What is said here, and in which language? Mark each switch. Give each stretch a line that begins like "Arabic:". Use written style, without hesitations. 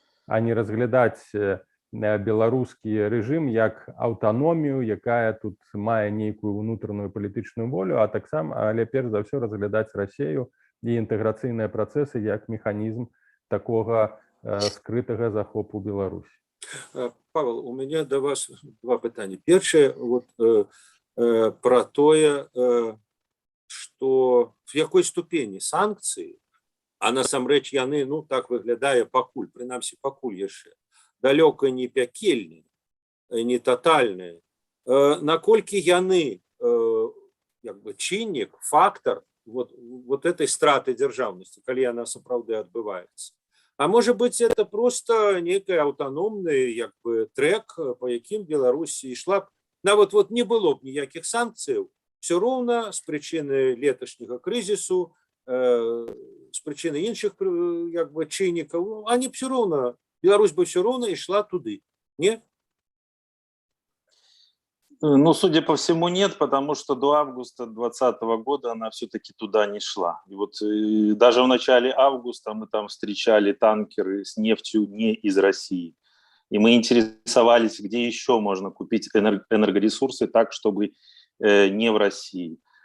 Belarusian: а не разглядаць беларускі рэжым як аўтаномію, якая тут мае нейкую ўнутраную палітычную волю, а таксама, але перш за ўсё разглядаць Расію і інтэграцыйныя працэсы як механізм такога скрытага захопу Беларусі.
Russian: Павел, у меня до вас два пытания. Первое, вот про тое, что
Belarusian: в якой ступені санкції, а насамрэч яны, так выглядае пакуль, прынамсі пакуль яшчэ, далёка не пякельныя, не тотальныя, наколькі яны, як бы, чыннік, фактор
Russian: вот этой
Belarusian: страты дзяржаўнасці, калі яна сапраўды адбываецца.
Russian: А может быть, это просто некий автономный, как бы, трек, по яким Беларусь шла
Belarusian: нават вот не было б ніякіх санкцыяў, все роўна з прычыны леташняга крызісу, з прычыны іншых як бы чыннікаў,
Russian: они все роўна,
Belarusian: Беларусь бы все роўна ішла туды, не?
Russian: Ну, судя по всему, нет, потому что до августа 2020 года она все-таки туда не шла. И вот даже в начале августа мы там встречали танкеры с нефтью не из России. И мы интересовались, где еще можно купить энергоресурсы так, чтобы не в России.